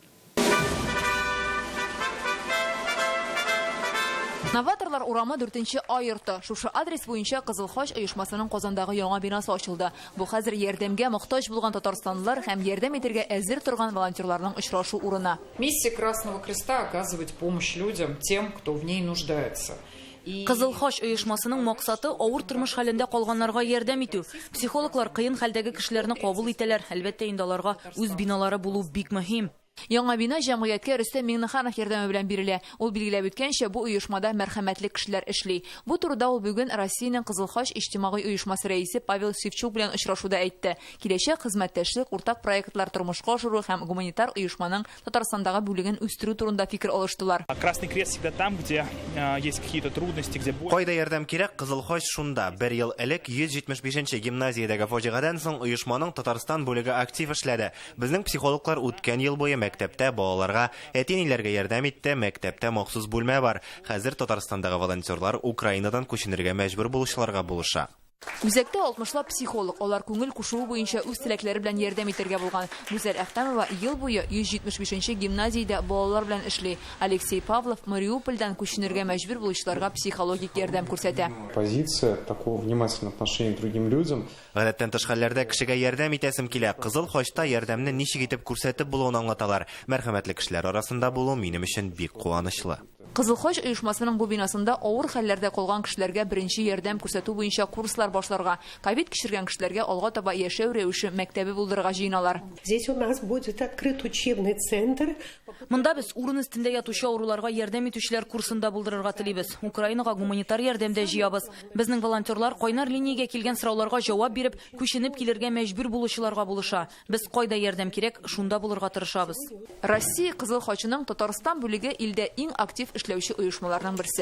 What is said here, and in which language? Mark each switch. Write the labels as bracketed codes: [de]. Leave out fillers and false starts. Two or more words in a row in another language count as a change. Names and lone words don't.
[tt] Новаторлар урамы 4нче ай йорты. Шушы адрес буенча Кызыл Хач оешмасының Казандагы яңа бинасы ачылды. Бу хәзер ярдәмгә мохтаҗ булган татарстанлылар һәм ярдәм итәргә әзер торган волонтерларның очрашу урыны. [ru] Миссия Красного Креста – оказывать помощь людям, тем, кто в ней нуждается. [tt] Кызыл Хач оешмасының максаты авыр тормыш хәлендә калганнарга ярдәм итү. Психологлар кыен хәлдәге кешеләрне кабул итәләр. Әлбәттә инде аларга үз биналары булу бик мөһим. Яңа бина җәмгыятькә Рөстәм Миңнеханов ярдәме белән бирелә. Ул билгеләп үткәнчә, бу оешмада мәрхәмәтле кешеләр эшли. Бу турыда ул бүген Россиянең Кызыл Хач иҗтимагый оешмасы рәисе Павел Савчук белән очрашуда әйтте. Киләчәк хезмәттәшлек, уртак проектлар тормышка ашыру һәм гуманитар оешманың Татарстандагы бүлеген үстерү турында фикер алыштылар. [ru] Красный Крест всегда там, где есть какие-то трудности, где боль. [tt] Кайда ярдәм кирәк? Кызыл Хач шунда. Бер ел элек 175нче гимназиядәге фаҗигадан соң оешманың Татарстан бүлеге актив эшләде. Безнең психологлар үткән ел буе мәктәптә балаларга, әтиниләргә ярдәм итте, мәктәптә махсус бүлмә бар. Хәзер Татарстандагы волонтерлар Украинадан күченергә мәҗбүр булучыларга булыша. Үзәктә 60лап психолог, алар күңел кушуы буенча үз теләкләре белән ярдәм итәргә булган. Гүзәл Әхтәмова ел буе 175нче гимназиядә балалар белән эшли. Алексей Павлов Мариупольдан күченергә мәҗбүр булучыларга психологик ярдәм күрсәтә. [ru] Позиция такого внимательного отношения к другим людям. [tt] Гадәттән тыш хәлләрдә кешегә ярдәм итәсем килә. Кызыл Хачта ярдәмне ничек итеп күрсәтеп булуын аңлаталар. Мәрхәмәтле кешеләр арасында булу минем өчен бик куанычлы. Кызыл Хач оешмасының бу бинасында авыр хәлләрдә калган кешеләргә беренче ярдәм күрсәтү буенча курслар башларга, ковид кичергән кешеләргә алга таба яшәү рәвеше мәктәбе булдырырга җыеналар. [ru] Здесь у нас будет открыт учебный центр. [tt] Монда без урын өстендә ятучы авыруларга ярдәм итүчеләр курсында булдырырга телибез. Украинага гуманитар ярдәмдә җыябыз. Безнең волонтерлар кайнар линиягә килгән сорауларга җавап биреп, күченеп килергә мәҗбүр булучыларга булыша. Без кайда ярдәм кирәк, шунда булырга тырышабыз. Россия Кызыл Хачының Татарстан бүлеге илдә иң актив эшләүче оешмаларның берсе.